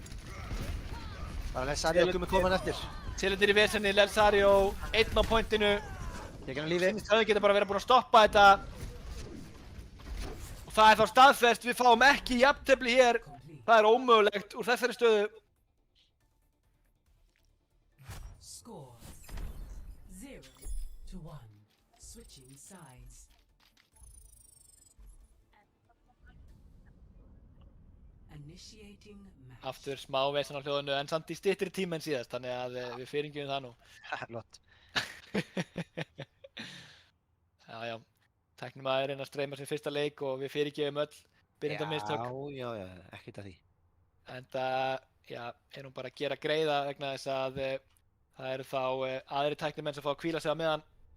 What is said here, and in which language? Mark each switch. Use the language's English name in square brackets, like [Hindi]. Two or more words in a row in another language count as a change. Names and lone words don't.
[Icelandic] Bara Lelsario komið komin eftir. Selirnir í vesenni, Lelsario 1 á pointinu. Tekur hann lífið. Höfðingjarnir geta bara verið búin að stoppa þetta. Og það er þá staðfest, við fáum ekki jafntefli hér. Það er ómögulegt úr þessari stöðu. [English] Score 0-1. Switching sides. Initiating match. [Icelandic] Aftur smá vesen á hljóðinu en samt í styttri tíma en síðast, þannig að við fyrirgefum það nú. Lott. Já, já. Tæknimaður er að reyna að streyma sér fyrsta leik og við fyrirgefum öll byrjendamistök. Já, ekkert að því. En það, já, er hún bara að gera greiða vegna þess að það eru þá aðri tæknimenn sem fá að hvíla sig á meðan.